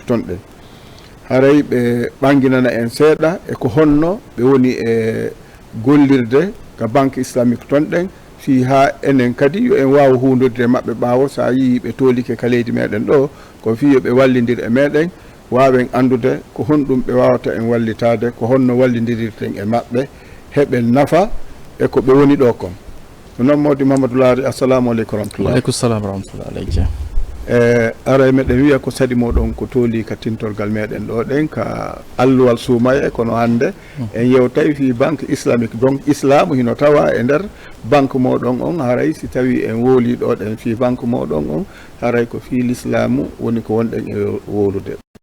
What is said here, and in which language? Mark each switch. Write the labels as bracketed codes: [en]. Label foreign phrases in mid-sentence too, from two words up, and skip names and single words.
[ff] ton den haray be banginana en seeda e ko honno be woni e gollirde ka [fr] banque islamique [ff] ton den fi ha enen kadi yo en waaw hundude mabbe baawo sa yi be tolike kaleedi meden do ko fi yo be wallindir e meden waawen andude ko hondum be waawata en wallitaade ko honno wallindirirten e mabbe heben nafa e ko be woni do kon non modi Mamadou Lari. [ar] السلام عليكم ورحمة الله. وعليكم السلام ورحمة الله عليكم. [ff] Ara meden wiya ko sadi modon ko toli ka tintorgal meden do den ka alluwal suumaye kono hande en yewtay fi [fr] banque islamique [ff] donc islam hino tawa e der banque modon on haray si tawi en woli do den fi banque modon on haray ko fi l'islamu woni ko wonden e wolude